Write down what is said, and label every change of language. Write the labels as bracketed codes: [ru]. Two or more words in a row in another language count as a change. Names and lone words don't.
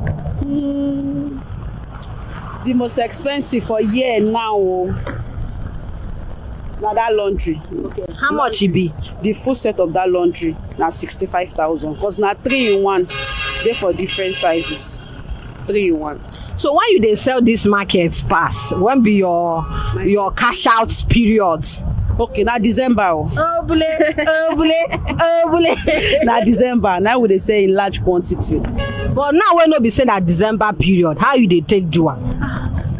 [pcm] The most expensive for here now. Now that laundry. Okay. How much it be? The full set of that laundry now 65,000. Because now 3-in-1. They for different sizes. 3-in-1. So when you dey sell this market pass, when be your cash out periods? Okay, now December. Oh bule. Now December. Now we dey sell in large quantity. But now when no be say that December period, how you dey take do am?